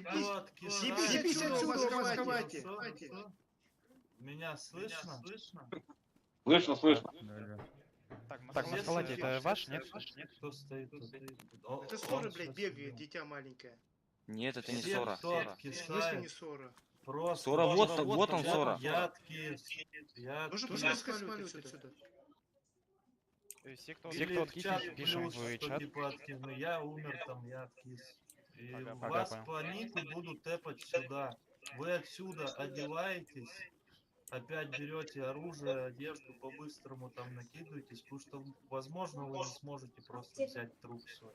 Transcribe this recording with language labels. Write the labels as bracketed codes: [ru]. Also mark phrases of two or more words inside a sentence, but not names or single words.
[ru] съебись отсюда в отсюда, маскалате. Меня слышно? Слышно, слышно. Так, маскалате это ваш, нет? Кто стоит тут? Это Сора, блядь, бегает, дитя маленькое. Нет, это не Все, Сора. кто В смысле кисает, не Сора? просто... Сора, вот он, Сора. Ядки. Нужно пускай сваливать отсюда. Все, кто Или в откисит, чат пишем плюс, в что чат. типа откину. Я умер там, я откис. И Ага, вас понял. по нику будут тэпать сюда. Вы отсюда одеваетесь, опять берете оружие, одежду, по-быстрому там накидываетесь, потому что, возможно, вы не сможете просто взять труп свой.